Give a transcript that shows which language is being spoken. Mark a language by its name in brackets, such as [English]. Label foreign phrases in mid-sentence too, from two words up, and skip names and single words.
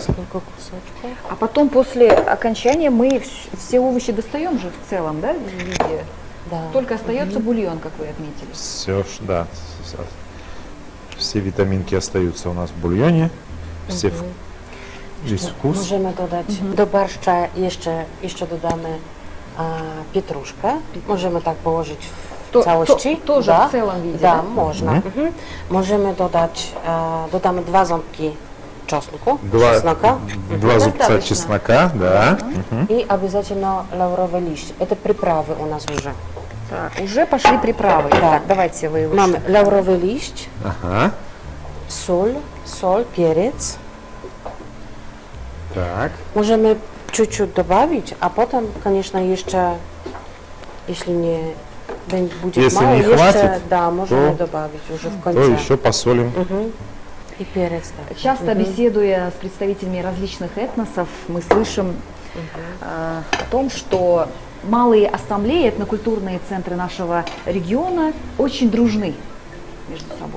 [Russian] Сколько кусочков? А потом после окончания мы все овощи достаем же в целом, да, в виде? Да. Только остается бульон, как вы отметили. Все, да. Все витаминки остаются у нас в бульоне. Все весь вкус. [Polish] Możemy dodać do barszcza jeszcze dodamy pietruszkę. Możemy tak położyć w całości. [Russian] Тоже да. в целом виде, Да, да? [Polish] można. Możemy dodać, dodamy 2 ząbki czosnku, [Russian] Два зубца Достаточно. чеснока, да. и обязательно лавровый лист. Это приправы у нас уже. Так, уже пошли приправы. Да. Так, давайте вы [Polish] Mamy laurowy liść, [Russian] Ага. соль, перец. Так. Możemy чуть-чуть добавить, а потом, конечно, [Polish] jeszcze, jeśli nie будет [Russian] Если мало, не [Polish] jeszcze, [Russian] хватит, да, можем то- добавить уже в То конце. еще посолим. И перец также. Часто беседуя с представителями различных этносов, мы слышим о том, что малые ассамблеи, этнокультурные центры нашего региона очень дружны между собой.